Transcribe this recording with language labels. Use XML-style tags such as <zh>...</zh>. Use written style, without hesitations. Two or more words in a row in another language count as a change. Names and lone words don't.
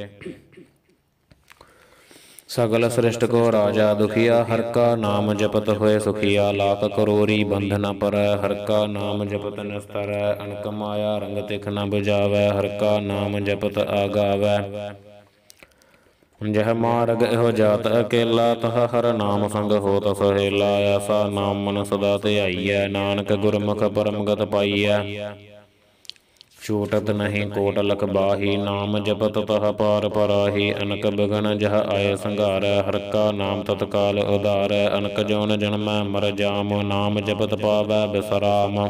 <pa>ਸਗਲ ਸ੍ਰਿਸ਼ਟ ਕੋ ਰਾਜਾ ਦੁਖੀਆ ਹਰਿ ਕਾ ਨਾਮ ਜਪਤ ਹੋਏ ਸੁਖੀਆ। ਲਾਖ ਕਰੋੜੀ ਬੰਧ ਨ ਪਰੈ ਹਰਿ ਕਾ ਨਾਮ ਜਪਤ ਨਿਸਤਰੈ। ਅਨਕ ਮਾਇਆ ਰੰਗ ਤਿਖ ਨ ਬੁਝਾਵੈ ਹਰਿ ਕਾ ਨਾਮ ਜਪਤ ਆਗਾਵੈ।</pa> <hi>जह मार्ग एहो जात अकेला, तह हर नाम संग होत सहेला। ऐसा नाम मन सदा ध्याइयै, नानक गुरमुख परमगत पाइयै। छूटत नहीं कोट लख बाही, नाम जपत तह पार पराही। अनक बिघन जह आय संघारै, हर का नाम तत्काल उधारै। अनक जौन जन्मै मर जाम, नाम जपत पावै बिसराम।</hi>